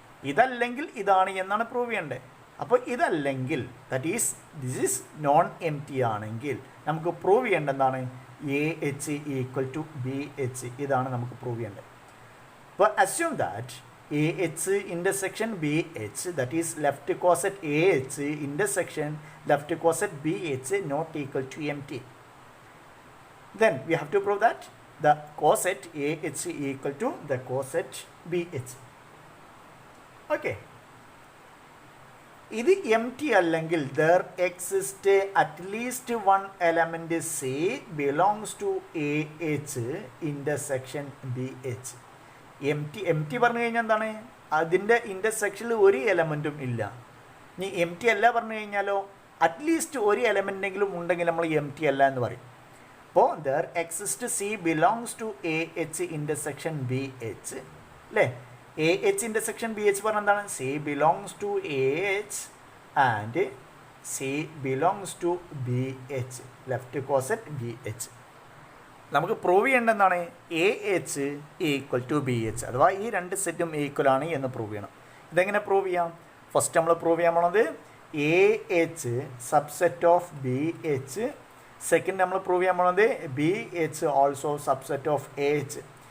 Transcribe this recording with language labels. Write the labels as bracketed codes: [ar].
[ml] ഇതല്ലെങ്കിൽ ഇതാണ് എന്നാണ് പ്രൂവ് ചെയ്യേണ്ടത്. അപ്പോൾ ഇതല്ലെങ്കിൽ [en] that is this is non M T [ml] ആണെങ്കിൽ നമുക്ക് പ്രൂവ് ചെയ്യേണ്ടത് എന്താണ്? [en] A H equal to B H. [ml] ഇതാണ് നമുക്ക് പ്രൂവ് ചെയ്യേണ്ടത്. [en] അപ്പോൾ assume that A H intersection B H that is left coset A H intersection left coset B H not equal to M T. Then we have to prove that the coset AH equal to the coset BH. Okay. [ml] ഇത് M T അല്ലെങ്കിൽ [en] there exists at least one element C belongs to AH intersection BH. [ml] M T പറഞ്ഞു കഴിഞ്ഞാൽ എന്താണ്? അതിൻ്റെ ഇൻ്റർസെക്ഷനിൽ ഒരു എലമെൻറ്റും ഇല്ല. ഇനി M T അല്ല പറഞ്ഞു കഴിഞ്ഞാലോ അറ്റ്ലീസ്റ്റ് ഒരു എലമെൻറ്റെങ്കിലും ഉണ്ടെങ്കിൽ നമ്മൾ എം ടി അല്ല എന്ന് പറയും. [en] അപ്പോൾ there exists C belongs to AH intersection BH അല്ലേ? AH intersection BH പറഞ്ഞാൽ എന്താണ്? C belongs to AH and C belongs to BH, left coset BH. [ml] നമുക്ക് പ്രൂവ് ചെയ്യേണ്ട എന്താണ്? AH ഈക്വൽ ടു BH, അഥവാ ഈ രണ്ട് സെറ്റും ഈക്വൽ ആണ് എന്ന് പ്രൂവ് ചെയ്യണം. ഇതെങ്ങനെ പ്രൂവ് ചെയ്യാം? ഫസ്റ്റ് നമ്മൾ പ്രൂവ് ചെയ്യാൻ പോണത് [en] AH subset of BH. [ml] Second നമ്മൾ പ്രൂവ് ചെയ്യാൻ പോകുന്നത് B H also subset of A H.